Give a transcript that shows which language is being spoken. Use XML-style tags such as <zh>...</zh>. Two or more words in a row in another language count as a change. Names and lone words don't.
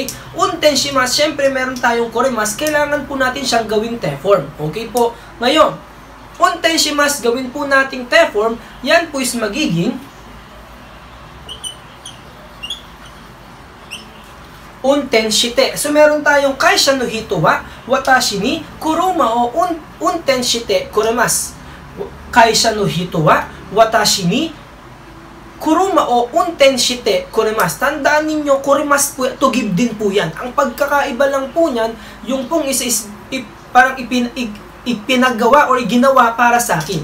<ja>運転します,</ja> <tl>syempre meron tayong kurimas. Kailangan po natin siyang gawing te form. Okay po? Ngayon,</tl> <ja>運転します,</ja> <tl>gawin po nating te form. Yan po is magiging</tl> <ja>運転して.</ja> <tl>So, meron tayong</tl> <ja>会社の人は私に車を運転してくれます. 会社の人は私に車を運転してくれます.</ja> <tl>Tandaan ninyo, kurimasu po,</tl> <en>to give</en> <tl>din po yan. Ang pagkakaiba lang po niyan, yung pong isa is parang ipinagawa or ginawa para sa akin.</tl>